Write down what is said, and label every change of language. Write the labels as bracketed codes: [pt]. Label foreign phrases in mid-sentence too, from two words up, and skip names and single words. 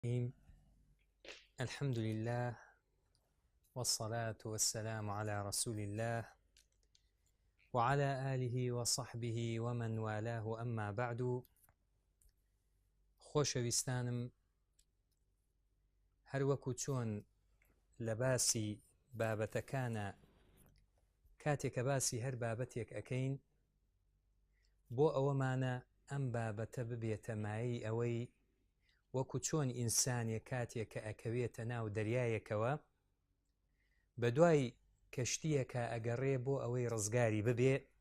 [ar] الحمد لله والصلاة والسلام على رسول الله وعلى آله وصحبه ومن والاه أما بعد. [ckb] خۆشەویستانم، هەروەکو چۆن لە باسی بابەتەکانە کاتێکە باسی هەر بابەتێک ئەکەین بۆ ئەوەمانە ئەم بابەتە ببێتە مایەی ئەوەی وەکو چۆن ئینسانێک کاتێک کە ئەکەوێتە ناو دەریایەکەوە بە دوای کەشتیەکە ئەگەڕێ بۆ ئەوەی ڕزگاری ببێ.